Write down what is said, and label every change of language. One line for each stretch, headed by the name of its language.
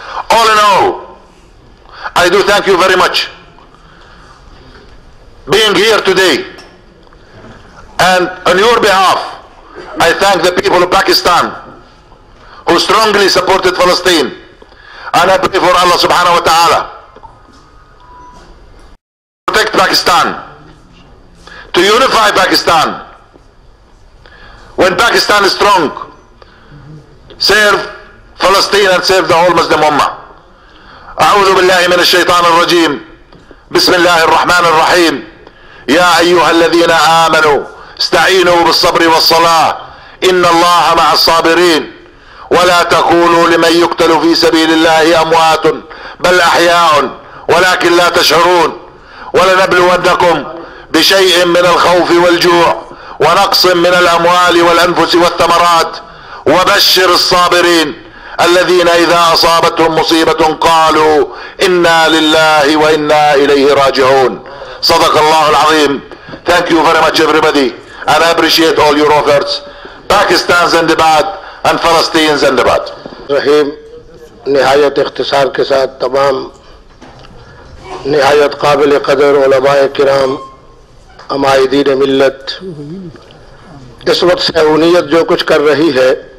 English: All in all, I do thank you very much being here today, and on your behalf I thank the people of Pakistan who strongly supported Palestine, and I pray for Allah subhanahu wa ta'ala to protect Pakistan, to unify Pakistan. When Pakistan is strong, serve Palestine and serve the whole Muslim Ummah.
Arabic: أعوذ بالله من الشيطان الرجيم. بسم الله الرحمن الرحيم. يا أيها الذين آمنوا استعينوا بالصبر والصلاة إن الله مع الصابرين ولا تقولوا لمن يقتل في سبيل الله أموات بل أحياء ولكن لا تشعرون ولنبلونكم بشيء من الخوف والجوع ونقص من الأموال والأنفس والثمرات وبشر الصابرين الذين إذا أصابتهم مصيبة قالوا إنا لله وإنا إليه راجعون. صدق الله العظيم.
English: Thank you very much everybody, and I appreciate all your efforts. Pakistan Zindabad and Palestine Zindabad.
Urdu: رحیم نہایت اختصار کے ساتھ تمام نہایت قابل قدر علماء کرام عمائدین ملت اس وقت صہیونیت جو کچھ کر رہی ہے